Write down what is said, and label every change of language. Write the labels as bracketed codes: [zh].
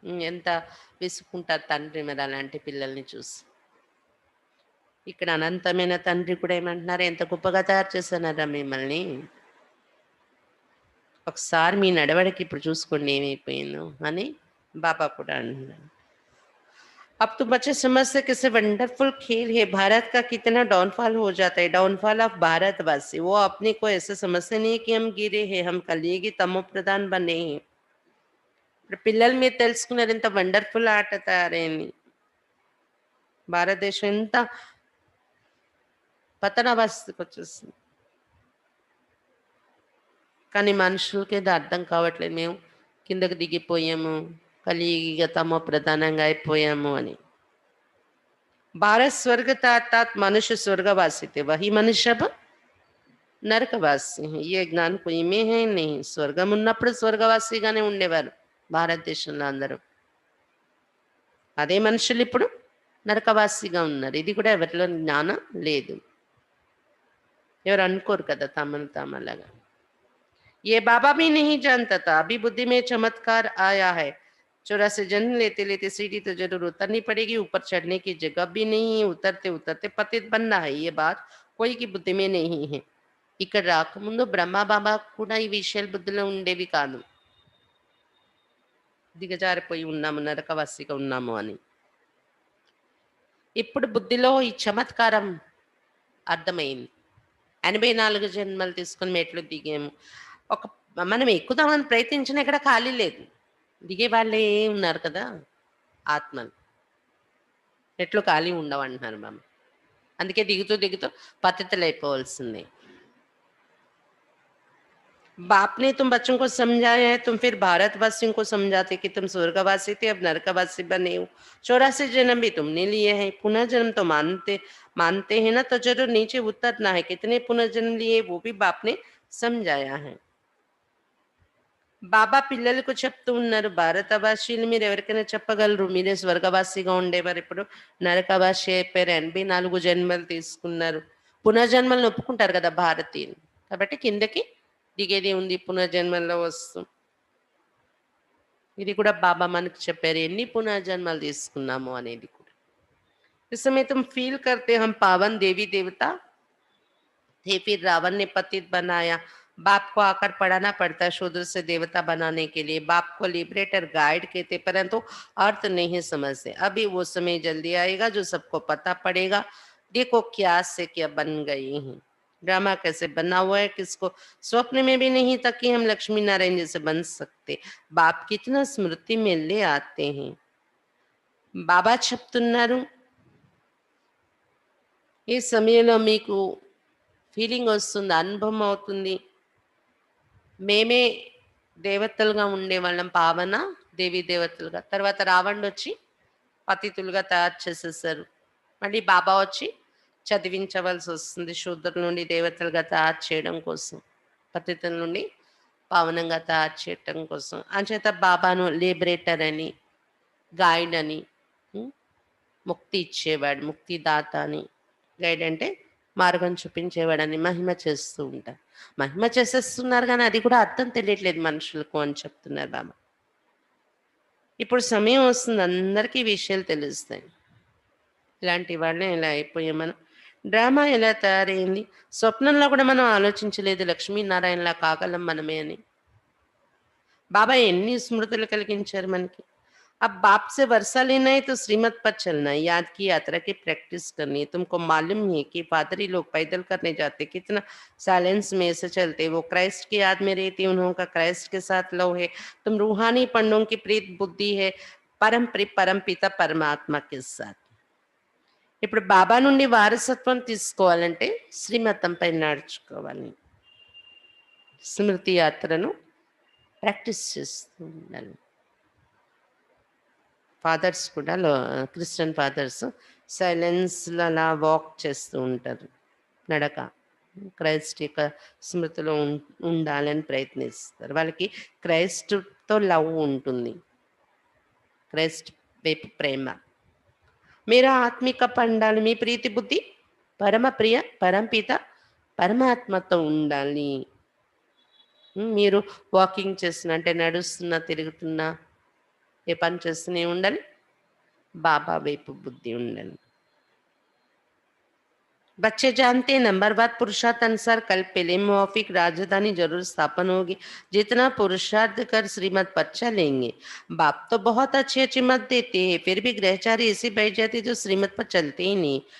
[te] ఎంత విసుకుంటారు తండ్రి మరి అలాంటి పిల్లల్ని చూసి. ఇక్కడ అనంతమైన తండ్రి కూడా ఏమంటున్నారు, ఎంత గొప్పగా తయారు చేస్తున్నారా మిమ్మల్ని, ఒకసారి మీ నడవడికి ఇప్పుడు చూసుకోండి ఏమైపోయిందో అని బాబా కూడా అంటున్నారు. [hi] अब तो बच्चे समझते कैसे वंडरफुल खेल है, भारत का कितना डाउनफॉल हो जाता है, डाउनफॉल ऑफ भारतवासी। वो अपने को ऐसे समझते नहीं कि हम गिरे हैं, हम కలిగి తమో ప్రధాన్ బనే हैं. [te] ఇప్పుడు పిల్లలు మీరు తెలుసుకున్నారు ఎంత వండర్ఫుల్ ఆట తయారైంది. భారతదేశం ఎంత పతనావస్థకు వచ్చేస్తుంది. కానీ మనుషులకి ఇది అర్థం కావట్లేదు, మేము కిందకు దిగిపోయాము, కలియుగ తమో ప్రధానంగా అయిపోయాము అని. [hi] भारत स्वर्ग था अर्थात मनुष्य स्वर्गवासी थे, वही मनुष्य अब నరకవాసి. ఏ జ్ఞానం కొయ్యమే హే नहीं, [te] స్వర్గం ఉన్నప్పుడు స్వర్గవాసిగానే ఉండేవారు భారతదేశంలో అందరూ. అదే మనుషులు ఇప్పుడు నరకవాసిగా ఉన్నారు. ఇది కూడా ఎవరిలో జ్ఞానం లేదు, ఎవరు అనుకోరు కదా తమను తామలాగా. [hi] ये बाबा भी नहीं जानता था, अभी बुद्धि में चमत्कार आया है. 84 जन्म लेते लेते सीढ़ी तो जरूर उतरनी पड़ेगी, ऊपर चढ़ने की जगह भी नहीं है, उतरते उतरते पतित बनना है. ये बात कोई की बुद्धि में नहीं है. [te] ఇక్కడ రాకముందు బ్రహ్మ బాబా కూడా ఈ విషయాలు బుద్ధిలో ఉండేవి కాదు, దిగజారిపోయి ఉన్నాము, నరకవాసిగా ఉన్నాము అని. ఇప్పుడు బుద్ధిలో ఈ చమత్కారం అర్థమైంది. 84 జన్మలు తీసుకొని మెట్లు దిగాము. ఒక మనం ఎక్కుదామని ప్రయత్నించినా ఇక్కడ ఖాళీ లేదు, దిగే వాళ్ళే ఉన్నారు కదా ఆత్మలు. మెట్లు ఖాళీ ఉండవు అంటున్నారు బాబా. అందుకే దిగుతూ దిగుతూ పతితులు అయిపోవాల్సిందే. [hi] बाप ने तुम बच्चों को समझाया है, तुम फिर भारतवासियों को समझाते कि तुम स्वर्गवासी थे अब नरकवासी बने हो. 84 जन्म भी तुमने लिए हैं, पुनर्जन्म तो मानते हैं ना, तो जरूर नीचे उतरना है. कितने पुनर्जन्म लिए वो भी बाप ने समझाया है. [te] బాబా పిల్లలకు చెప్తూ ఉన్నారు, భారతవాసీలు మీరు ఎవరికైనా చెప్పగలరు, మీరే స్వర్గవాసిగా ఉండేవారు, ఇప్పుడు నరకవాసి అయిపోయారు, 84 జన్మలు తీసుకున్నారు. పునర్జన్మలను ఒప్పుకుంటారు కదా భారతీయులు, కాబట్టి కిందకి దిగేది ఉంది పునర్జన్మల్లో వస్తూ. ఇది కూడా బాబా మనకు చెప్పారు, ఎన్ని పునర్జన్మలు తీసుకున్నాము అనేది కూడా. [hi] इस समय तुम फील करते हम पावन देवी देवता थे, फिर रावण ने पतित बनाया. बाप को आकर पढ़ाना पड़ता है शूद्र से देवता बनाने के लिए. बाप को लिबरेटर गाइड कहते, परंतु अर्थ नहीं समझते. अभी वो समय जल्दी आएगा जो सबको पता पड़ेगा. देखो क्या से क्या बन गई हैं, ड्रामा कैसे बना हुआ है, किसको स्वप्न में भी नहीं था कि हम लक्ष्मी नारायण जैसे बन सकते. बाप कितना स्मृति में ले आते हैं. [te] బాబా చెప్తున్నారు, ఈ సమయంలో మీకు ఫీలింగ్ వస్తుంది, అనుభవం అవుతుంది, మేమే దేవతలుగా ఉండేవాళ్ళం, పావన దేవీ దేవతలుగా. తర్వాత రావణుడు వచ్చి పతితులుగా తయారు చేసేసారు. మళ్ళీ బాబా వచ్చి చదివించవలసి వస్తుంది, శూద్రుల నుండి దేవతలుగా తయారు చేయడం కోసం, పతితుల నుండి పావనంగా తయారు చేయటం కోసం. అంచేత బాబాను లిబరేటర్ అని, గైడ్ అని, ముక్తి ఇచ్చేవాడు, ముక్తిదాత అని. గైడ్ అంటే మార్గం చూపించేవాడని మహిమ చేస్తూ ఉంటారు. మహిమ చేసేస్తున్నారు కానీ అది కూడా అర్థం తెలియట్లేదు మనుషులకు అని చెప్తున్నారు బాబా. ఇప్పుడు సమయం వస్తుంది, అందరికీ విషయాలు తెలుస్తాయి. ఇలాంటి వాళ్ళే ఇలా అయిపోయాం మనం. డ్రామా ఎలా తయారైంది, స్వప్నంలో కూడా మనం ఆలోచించలేదు లక్ష్మీనారాయణలా కాగలం మనమే అని. బాబా ఎన్ని స్మృతులు కలిగించారు మనకి. [hi] अब बाप से वर्षा लेना है तो श्रीमत पर चलना है, याद की यात्रा की प्रैक्टिस करनी है. तुमको मालूम है कि पादरी लोग पैदल करने जाते, कितना साइलेंस में ऐसे चलते, वो क्राइस्ट की याद में रहती, उन्होंने क्राइस्ट के साथ लव है. तुम रूहानी पंडों की प्रीत बुद्धि है परम पिता परमात्मा के साथ. [te] ఇప్పుడు బాబా నుండి వారసత్వం తీసుకోవాలంటే శ్రీమతంపై నడుచుకోవాలి, స్మృతి యాత్రను ప్రాక్టీస్ చేస్తూ ఉండాలి. ఫాదర్స్ కూడా క్రిస్టియన్ ఫాదర్స్ సైలెన్స్‌లో అలా వాక్ చేస్తూ ఉంటారు. నడక. క్రైస్ట్ యొక్క స్మృతిలో ఉండాలని ప్రయత్నిస్తారు. వాళ్ళకి క్రైస్ట్‌తో లవ్ ఉంటుంది. క్రైస్ట్ వైపు ప్రేమ. मेरा ఆత్మిక పండాలి మీ ప్రీతి బుద్ధి పరమప్రియ పరంపిత పరమాత్మతో ఉండాలి. మీరు వాకింగ్ చేస్తున్నా అంటే నడుస్తున్నా, తిరుగుతున్నా, ఏ పని చేస్తూనే ఉండాలి. బాబా వైపు బుద్ధి ఉండాలి. [hi] बच्चे जानते हैं नंबरवार पुरुषार्थ अनुसार कल पहले मुआफिक राजधानी जरूर स्थापन होगी। जितना पुरुषार्थ कर श्रीमत पर चलेंगे। बाप तो बहुत अच्छी अच्छी मत देते हैं, फिर भी ग्रहचारी ऐसी बैठ जाती जो श्रीमत पर चलते ही नहीं।